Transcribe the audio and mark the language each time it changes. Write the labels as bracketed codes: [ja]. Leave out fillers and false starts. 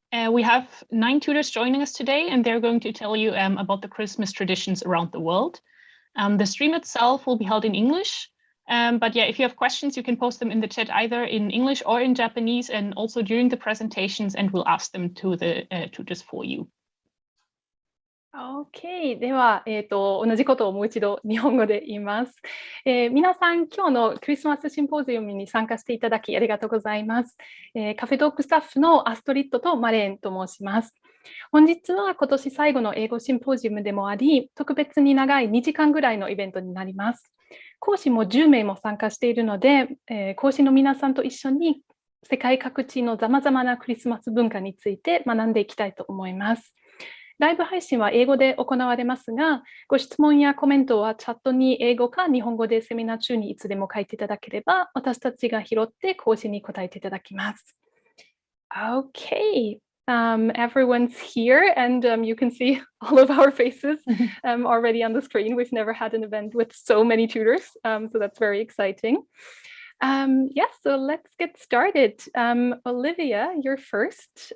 [en] We have 9 tutors joining us today, and they're going to tell you about the Christmas traditions around the world. The stream itself will be held in English. But if you have questions, you can post them in the chat either in English or in Japanese, and also during the presentations, and we'll ask them to the tutors for you. OK。 [ja] では、同じことをもう一度日本語で言います。皆さん、今日のクリスマスシンポジウムに参加していただきありがとうございます。カフェトークスタッフのアストリッドとマレーンと申します。本日は今年最後の英語シンポジウムでもあり、特別に長い2時間ぐらいのイベントになります。講師も10名も参加しているので、講師の皆さんと一緒に世界各地のさまざまなクリスマス文化について学んでいきたいと思います。ライブ配信は英語で行われますが、ご質問やコメントはチャットに英語か日本語でセミナー中にいつでも書いていただければ、私たちが拾って講師に答えていただきます。 [en] Okay. Everyone's here, and you can see all of our faces already on the screen. We've never had an event with so many tutors, so that's very exciting. So let's get started. Olivia, you're first.